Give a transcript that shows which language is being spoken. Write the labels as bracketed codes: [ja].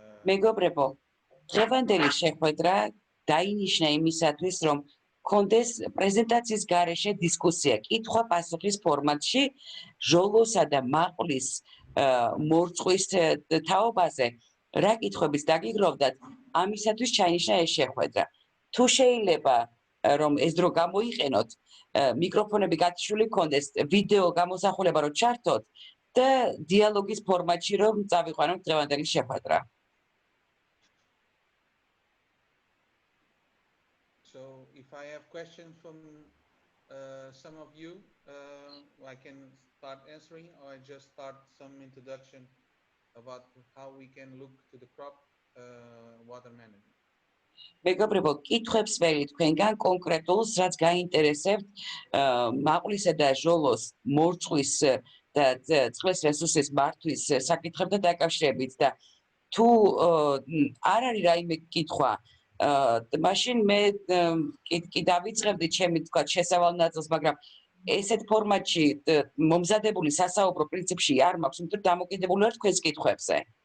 [ka] მეგობრებო, დღევანდელი შეხვედრა დაინიშნა იმისათვის, რომ კონდეს პრეზენტაციის გარეშე დისკუსია, კითხვა-პასუხის ფორმატში ჟოლოსა და მაყვლის მორწყვის თაობაზე რა კითხვების დაგიგროვდათ, ამისათვის ჩაინიშნა ეს შეხვედრა. თუ შეიძლება რომ ეს დრო გამოიყენოთ, მიკროფონები გათიშული გქონდეს, ვიდეო გამოსახულება რომ ჩართოთ და დიალოგის ფორმატში რომ წავიყვანოთ დღევანდელი შეხვედრა. [en] So if I have questions from some of you, I can start answering, or I just start some introduction about how we can look to the crop water management. [ka] მეგობრებო, კითხვებს ველი თქვენგან კონკრეტულს, რაც გაინტერესებთ მაყვლისა და ჟოლოს მორწყვის და წყლის რესურსის მართვის საკითხებთან დაკავშირებით და თუ არ არის რაიმე კითხვა, მაშინ მე კი დავიწყებდი ჩემი თქვა შესავალ ნაწილს, მაგრამ ესეთ ფორმატში მომზადებული სასაუბრო პრინციპში არ მაქვს, იმიტომ რომ დამოკიდებული ვარ თქვენს კითხვებზე.